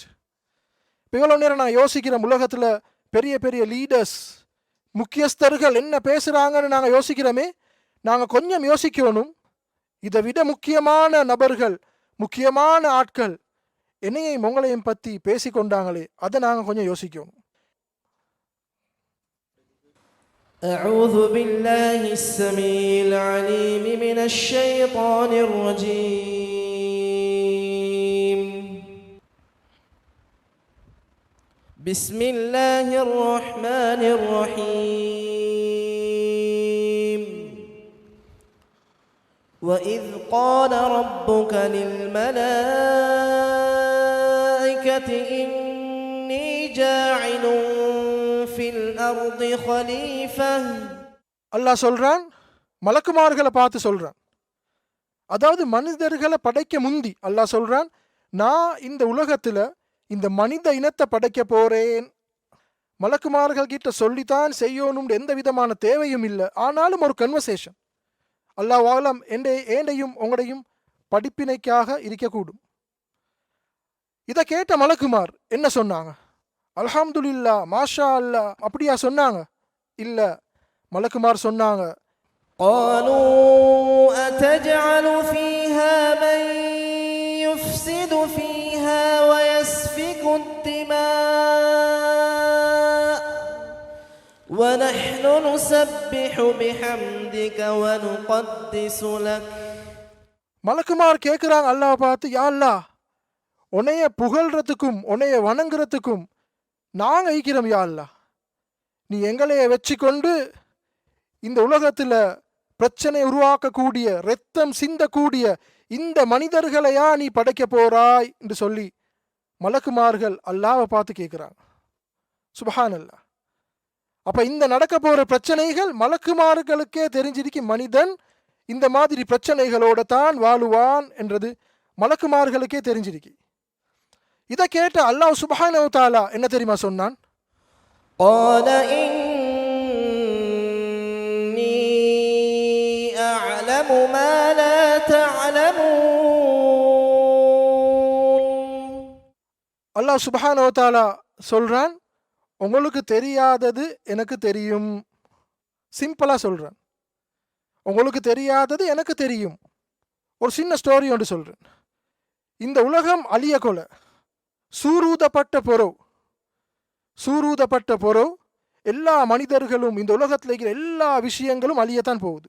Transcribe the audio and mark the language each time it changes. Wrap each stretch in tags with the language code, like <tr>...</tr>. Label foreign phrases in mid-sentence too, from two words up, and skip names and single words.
<ta>இப்போ இவ்வளோ நேரம் நான் யோசிக்கிறோம், உலகத்தில் பெரிய பெரிய லீடர்ஸ், முக்கியஸ்தர்கள் என்ன பேசுகிறாங்கன்னு நாங்கள் யோசிக்கிறோமே. நாங்கள் கொஞ்சம் யோசிக்கணும், இதை விட முக்கியமான நபர்கள், முக்கியமான ஆட்கள் என்னையும் உங்களையும் பற்றி பேசிக்கொண்டாங்களே, அதை நாங்கள் கொஞ்சம் யோசிக்கணும்.</ta> <ar>أعوذ بالله السميع العليم من الشيطان الرجيم. بسم الله الرحمن الرحيم. وإذ قال ربك للملائكة إني جاعل في الأرض خليفة.</ar> <ta>அல்லாஹ் சொல்கிறான், மலக்குமார்களை பார்த்து சொல்கிறான். அதாவது மனிதர்களை படைக்க முந்தி அல்லாஹ் சொல்கிறான், நான் இந்த உலகத்தில் இந்த மனித இனத்தை படைக்க போகிறேன். மலக்குமார்கள் கிட்ட சொல்லித்தான் செய்யணும்னு எந்த விதமான தேவையும் இல்லை. ஆனாலும் ஒரு கன்வர்சேஷன் அல்லாஹ் வாலம் ஏண்டையும் உங்களையும் படிப்பினைக்காக இருக்கக்கூடும். இதை கேட்ட மலக்குமார் என்ன சொன்னாங்க? அல்ஹம்துலில்லா,</ta> <ar>ما شاء الله</ar> <ta>அப்படியா சொன்னாங்க? இல்ல, மலக்குமார் சொன்னாங்க,</ta> <ar>قالوا أتجعل فيها من يفسد فيها ويسفك الدماء ونحن نسبح بحمدك ونقدس لك.</ar> <ta>மலக்குமார் கேட்குறாங்க அல்லாஹ் பார்த்து,</ta> <ar>يا الله,</ar> <ta>உன்னைய புகழ்றதுக்கும் உன்னைய வணங்குறதுக்கும் நாங்கள் ஈக்கிறோம்</ta> <ar>يا الله.</ar> <ta>நீ எங்களைய வச்சு கொண்டு இந்த உலகத்தில் பிரச்சனை உருவாக்கக்கூடிய, இரத்தம் சிந்தக்கூடிய இந்த மனிதர்களையா நீ படைக்க போறாய் என்று சொல்லி மலக்குமார்கள் அல்லாஹ்வை பார்த்து கேட்குறாங்க. சுப்ஹானல்லாஹ். அப்ப இந்த நடக்க போற பிரச்சனைகள் மலக்குமார்களுக்கே தெரிஞ்சிருக்கு, மனிதன் இந்த மாதிரி பிரச்சனைகளோட தான் வாழுவான் என்றது மலக்குமார்களுக்கே தெரிஞ்சிருக்கு. இதை கேட்ட அல்லாஹ்</ta> <ar>سبحانه وتعالى</ar> <ta>என்ன தெரியுமா சொன்னான்?</ta> <ar>قال إني أعلم ما لا تعلمون.</ar> <ta>அல்லாஹ்</ta> <ar>سبحانه وتعالى</ar> <ta>சொல்றான், உங்களுக்கு தெரியாதது எனக்கு தெரியும். சிம்பிளா சொல்றான், உங்களுக்கு தெரியாதது எனக்கு தெரியும். ஒரு சின்ன ஸ்டோரி ஒன்று சொல்றேன். இந்த உலகம் அழிய கொல, சூரூதப்பட்ட பொறவு எல்லா மனிதர்களும், இந்த உலகத்தில் இருக்கிற எல்லா விஷயங்களும் அழியத்தான் போகுது.</ta>